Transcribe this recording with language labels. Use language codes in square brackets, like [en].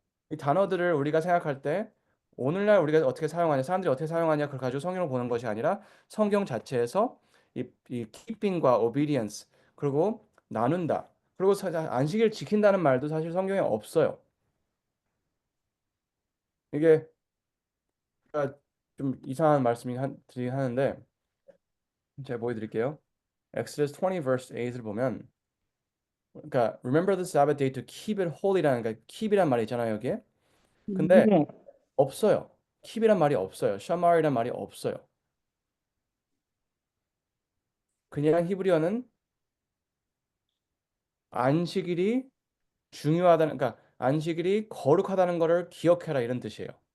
[ko] 이 단어들을 우리가 생각할 때 오늘날 우리가 어떻게 사용하냐, 사람들이 어떻게 사용하냐 그걸 가지고 성경을 보는 것이 아니라 성경 자체에서 이 keeping과 obedience 그리고 나눈다 그리고 안식일 지킨다는 말도 사실 성경에 없어요. 이게 좀 이상한 드리긴 하는데 제가 보여드릴게요. Exodus 20 verse 8을 보면 그러니까 [en] remember the Sabbath day to keep it holy [ko] 라는 그러니까 keep이란 말이 있잖아요 여기에. 근데 네. 없어요. keep이란 말이 없어요. shamar이란 말이 없어요. 그냥 히브리어는 안식일이 중요하다는 그러니까 안식일이 거룩하다는 것을 기억해라 이런 뜻이에요.